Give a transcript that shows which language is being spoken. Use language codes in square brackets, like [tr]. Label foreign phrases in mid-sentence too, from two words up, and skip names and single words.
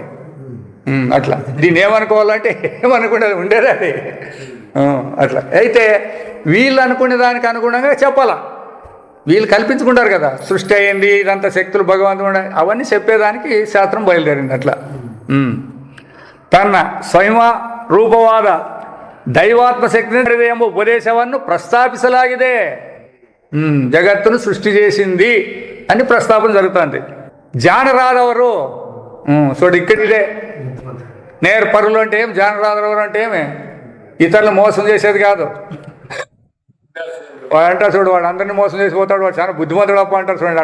[te] అట్లా దీన్ని ఏమనుకోవాలంటే ఏమనుకునే ఉండేది అది. అట్లా అయితే వీళ్ళు అనుకునే దానికి అనుగుణంగా చెప్పాలా. వీళ్ళు కల్పించుకుంటారు కదా, సృష్టి అయింది, ఇదంతా శక్తులు భగవంతుడు, అవన్నీ చెప్పేదానికి శాస్త్రం బయలుదేరింది. అట్లా తన [kn] ಸ್ವಯಂ ರೂಪವಾದ ದೈವಾತ್ಮ ಶಕ್ತಿ ಎಂಬ ಉಪದೇಶವನ್ನು ಪ್ರಸ್ತಾಪಿಸಲಾಗಿದೆ. [te] జగత్తును సృష్టి చేసింది అని ప్రస్తాపన జరుగుతుంది. జానరాదవరు చూడు, ఇక్కడ ఇదే నేర్పరులు అంటే ఏం, జానరాదవరు అంటే ఏమి, ఇతరులు మోసం చేసేది కాదు. వాడు అంటారు చూడు, వాడు అందరినీ మోసం చేసిపోతాడు, వాడు చాలా బుద్ధిమంతుడు అప్ప అంటారు చూడండి.